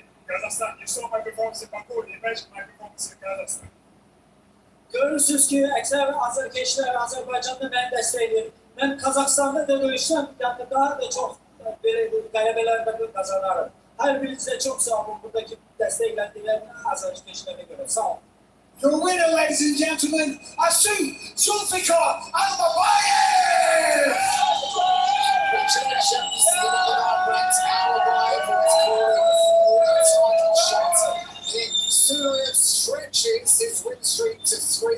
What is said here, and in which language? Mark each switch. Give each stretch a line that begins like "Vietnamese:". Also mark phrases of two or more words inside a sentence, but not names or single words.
English: Kazakhstan, you saw my performance in Baku, imagine my performance in Kazakhstan.
Azerbaijani: Görürsünüz ki, əksər azərkeşlər Azərbaycanda məni dəstəkləyir. Mən Qazaxstanda da döyüşdən, yəni daha da çox qələbələrdə qazanarım. Hər birinizə çox sağ olun buradakı dəstəklədiklərinə azərkeşlərə görə. Sağ olun.
English: Your winner, ladies and gentlemen, Asu Zulfikar Al-Mabaye! Congratulations to the ranked Al-Mabaye for his title shot. Fiziev stretches his win streak to 3.